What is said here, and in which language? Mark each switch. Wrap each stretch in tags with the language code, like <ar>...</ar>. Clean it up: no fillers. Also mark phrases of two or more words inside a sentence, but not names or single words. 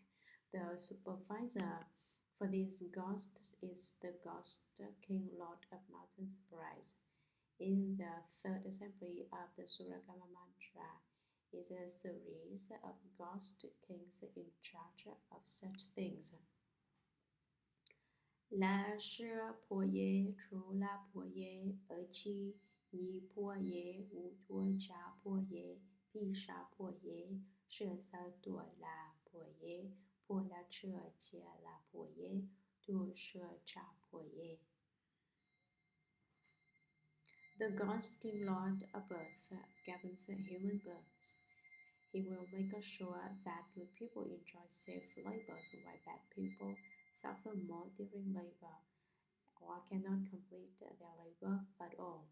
<en>The supervisor for these ghosts is the Ghost King Lord of Mountain Sprites. In the third assembly of the Shuragama Mantra is a series of ghost kings in charge of such things.</en> <sa>La shi po ye, tru la po ye, chi, yi po ye, wu tuo cha po ye, pi sha po ye, shi sa tuo la po ye, po la che jie la po ye, tu shi cha po ye.</sa> <en>The Ghost King Lord of Earth governs human births. He will make sure that good people enjoy safe labors while bad people suffer more during labor or cannot complete their labor at all.</en>